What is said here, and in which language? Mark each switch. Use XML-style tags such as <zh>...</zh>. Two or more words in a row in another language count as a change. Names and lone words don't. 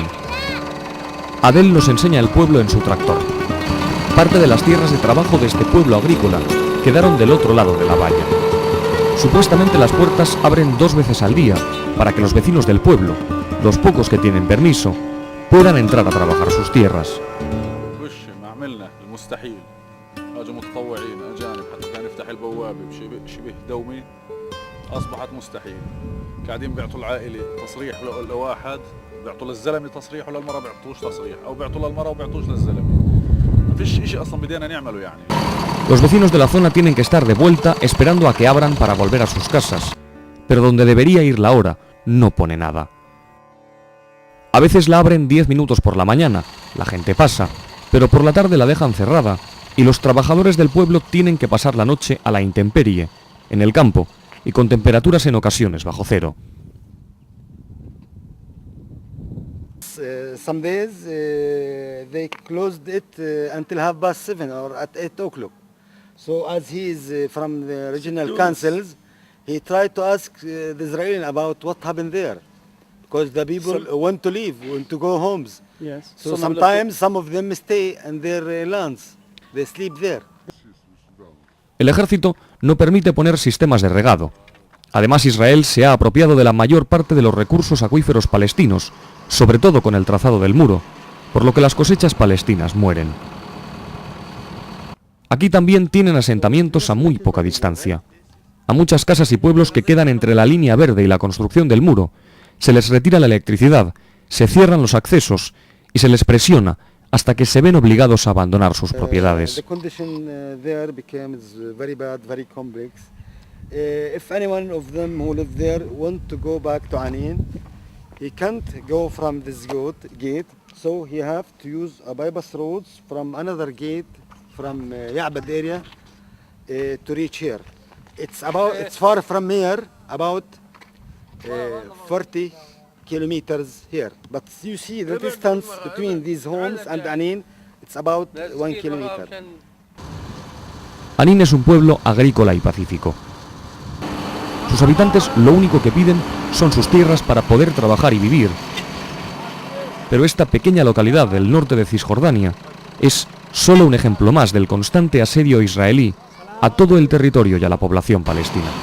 <es>Adel nos enseña el pueblo en su tractor. Parte de las tierras de trabajo de este pueblo agrícola quedaron del otro lado de la valla. Supuestamente las puertas abren 2 veces al día para que los vecinos del pueblo, los pocos que tienen permiso, puedan entrar a trabajar sus tierras.</es> <ar>أصبحت مستحيل قاعدين بيعطوا العائلة تصريح لواحد بيعطوا للزلمة تصريح وللمرأة بيعطوش تصريح أو بيعطوا للمرأة وبيعطوش للزلمة ما فيش إشي أصلا بدينا نعمله يعني.</ar> <es>Los vecinos de la zona tienen que estar de vuelta esperando a que abran para volver a sus casas, pero donde debería ir la hora no pone nada. A veces la abren 10 minutos por la mañana, la gente pasa, pero por la tarde la dejan cerrada y los trabajadores del pueblo tienen que pasar la noche a la intemperie, en el campo, y con temperaturas en ocasiones bajo cero.</es> <en>Some days they closed it until 7:30 or at 8 o'clock. So as he is from the regional councils, he tried to ask the Israelis about what happened there, because the people want to leave, want to go homes. Yes. So sometimes some of them stay in their lands. They sleep there.</en> <es>El ejército no permite poner sistemas de regado. Además, Israel se ha apropiado de la mayor parte de los recursos acuíferos palestinos, sobre todo con el trazado del muro, por lo que las cosechas palestinas mueren. Aquí también tienen asentamientos a muy poca distancia. A muchas casas y pueblos que quedan entre la línea verde y la construcción del muro, se les retira la electricidad, se cierran los accesos y se les presiona hasta que se ven obligados a abandonar sus propiedades.</es> <en>The condition there becomes very bad, very complex. If anyone of them who live there want to go back to Anin, he can't go from this gate, so he have to use a bypass roads from another gate from Ya'bad area to reach here. It's far from here, about 40 kilometers here. But you see the distance between these homes and Anin, it's about 1 kilometer.</en> <es>Anin es un pueblo agrícola y pacífico. Sus habitantes lo único que piden son sus tierras para poder trabajar y vivir. Pero esta pequeña localidad del norte de Cisjordania es solo un ejemplo más del constante asedio israelí a todo el territorio y a la población palestina.</es>